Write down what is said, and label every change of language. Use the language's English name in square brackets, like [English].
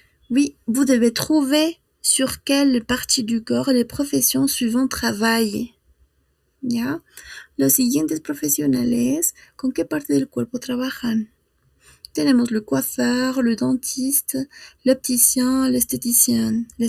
[French] Oui, vous devez trouver sur quelle partie du corps les professions suivantes travaillent. [Spanish] ¿Ya? Los siguientes profesionales, ¿con qué parte del cuerpo trabajan? Tenemos [French] le coiffeur, le dentiste, l'opticien, l'esthéticienne.